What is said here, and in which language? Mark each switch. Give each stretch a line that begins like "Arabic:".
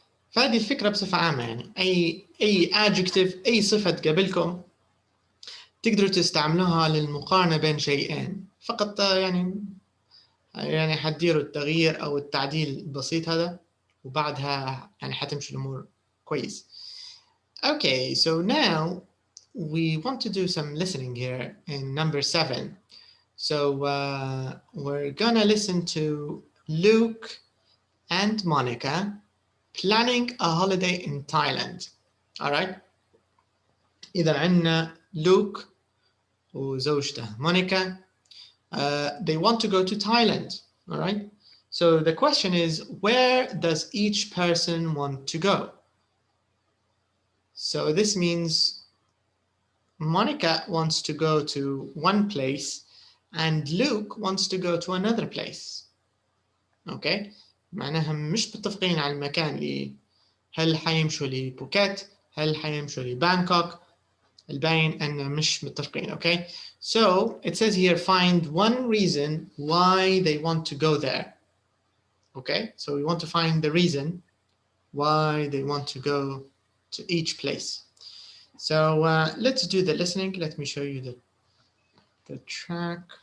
Arabic: فهذه الفكرة بصفة عامة، يعني أي adjective، أي صفة تقابلكم تقدروا تستعملوها للمقارنة بين شيئين فقط، يعني حتديروا التغيير أو التعديل البسيط هذا، وبعدها يعني حتمشي الأمور كويس.
English: Okay, so now we want to do some listening here in number 7. So we're gonna listen to Luke and Monica planning a holiday in Thailand. All right.
Arabic: إذا عندنا لوك وزوجته مونيكا.
English: They want to go to Thailand. All right. So the question is, where does each person want to go? So this means Monica wants to go to one place and Luke wants to go to another place. Okay.
Arabic: معناها مش متفقين على المكان اللي هل حيمشوا لبوكيت، هل حيمشوا لبانكوك، الباين أن مش متفقين.
English: Okay. So it says here, find one reason why they want to go there. Okay. So we want to find the reason why they want to go to each place. So let's do the listening. Let me show you the track.